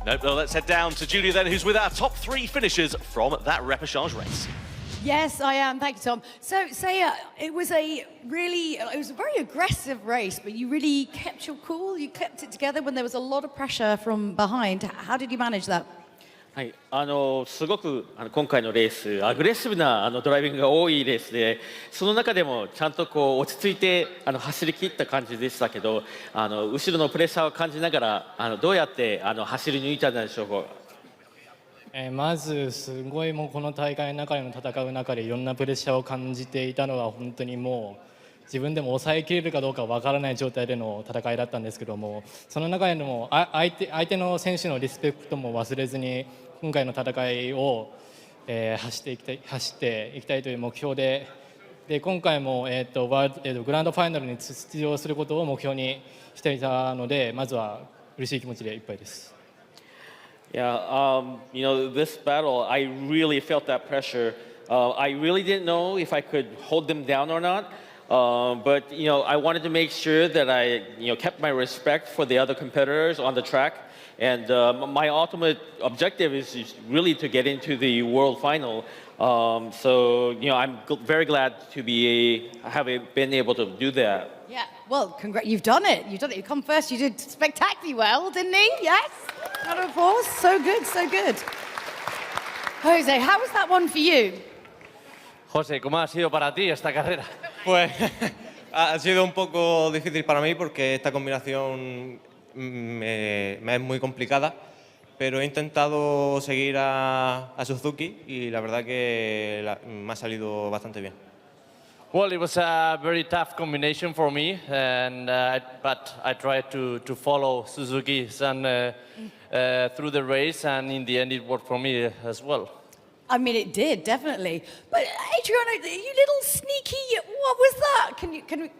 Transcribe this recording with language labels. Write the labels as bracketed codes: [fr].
[en] Nope, well, let's head down to Julia then, who's with our top 3 finishers from that Repechage race. Yes, I am. Thank you, Tom. So, Seiya, it was a very aggressive race, but you really kept your cool. You kept it together when there was a lot of pressure from behind. How did you manage that? [ja] はい、すごく今回のレースアグレッシブなドライビングが多いレースで、その中でもちゃんとこう落ち着いて走り切った感じでしたけど、後ろのプレッシャーを感じながらどうやって走り抜いたんでしょうか。まずすごいもうこの大会の中での戦う中でいろんなプレッシャーを感じていたのは本当にもう自分でも抑えきれるかどうかわからない状態での戦いだったんですけども、その中でも相手の選手のリスペクトも忘れずに今回の戦いを走っていきたいという目標で、今回もグランドファイナルに出場することを目標にしていたので、まずは嬉しい気持ちでいっぱいです。 [en] Yeah, you know, this battle, I really felt that pressure. I really didn't know if I could hold them down or not. But, you know, I wanted to make sure that I, kept my respect for the other competitors on the track. And my ultimate objective is really to get into the world final. So, I'm very glad to have been able to do that. Yeah, well, you've done it. You come first. You did spectacularly well, didn't he? Yes. Round of applause. So good, so good. Jose, how was that one for you? [es] José, ¿cómo ha sido para ti esta carrera? Pues ha sido un poco difícil para mí porque esta combinación me es muy complicada, pero he intentado seguir a Suzuki y la verdad que me ha salido bastante bien. [en] Well, it was a very tough combination for me, but I tried to follow Suzuki through the race, and in the end it worked for me as well. I mean, it did, definitely. But Adriano, you little sneaky, what was that?